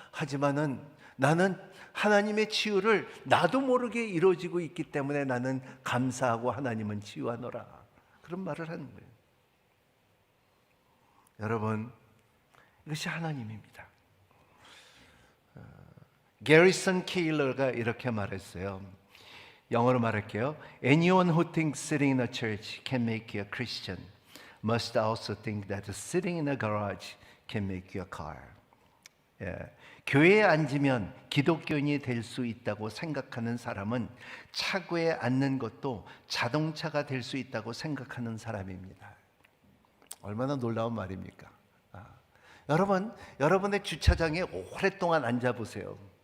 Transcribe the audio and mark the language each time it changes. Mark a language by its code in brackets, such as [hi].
[ko] 하지만은 나는 하나님의 치유를 나도 모르게 이루어지고 있기 때문에 나는 감사하고 하나님은 치유하노라. 그런 말을 하는 거예요. 여러분, 이것이 하나님입니다. 게리슨 케일러가 이렇게 말했어요. 영어로 말할게요. [en] Anyone who thinks sitting in a church can make you a Christian must also think that sitting in a garage can make you a car. [ko] 교회에 앉으면 기독교인이 될 수 있다고 생각하는 사람은 차고에 앉는 것도 자동차가 될 수 있다고 생각하는 사람입니다. 얼마나 놀라운 말입니까? 여러분, 여러분의 주차장에 오랫동안 앉아보세요.